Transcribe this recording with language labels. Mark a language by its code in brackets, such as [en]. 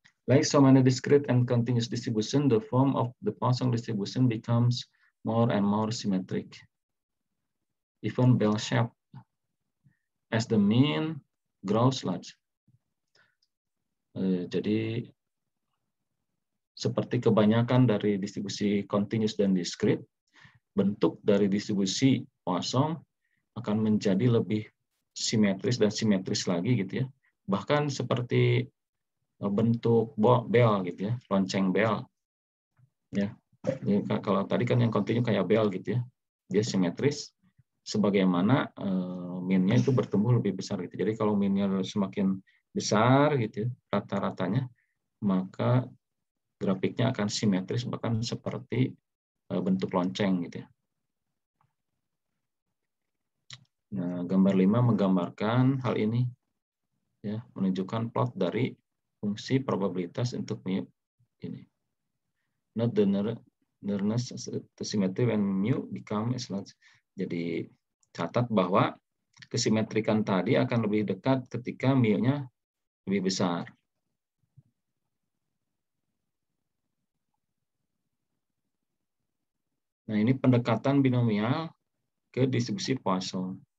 [en] Like so many discrete and continuous distribution, the form of the Poisson distribution becomes more and more symmetric, even bell-shaped, as the mean grows large. [id] Jadi seperti kebanyakan dari distribusi continuous dan discrete, bentuk dari distribusi Poisson akan menjadi lebih simetris dan simetris lagi gitu ya. Bahkan seperti bentuk bel gitu ya, lonceng bel. Ya. Jadi, kalau tadi kan yang kontinu kayak bel gitu ya. Dia simetris sebagaimana min-nya itu bertumbuh lebih besar gitu. Jadi kalau min-nya semakin besar gitu ya, rata-ratanya, maka grafiknya akan simetris bahkan seperti bentuk lonceng gitu ya. Nah, gambar 5 menggambarkan hal ini, ya, menunjukkan plot dari fungsi probabilitas untuk mu ini. [en] Not the nearness to symmetry when mu become as large. [id] Jadi catat bahwa kesimetrikan tadi akan lebih dekat ketika mu-nya lebih besar. Nah, ini pendekatan binomial ke distribusi Poisson.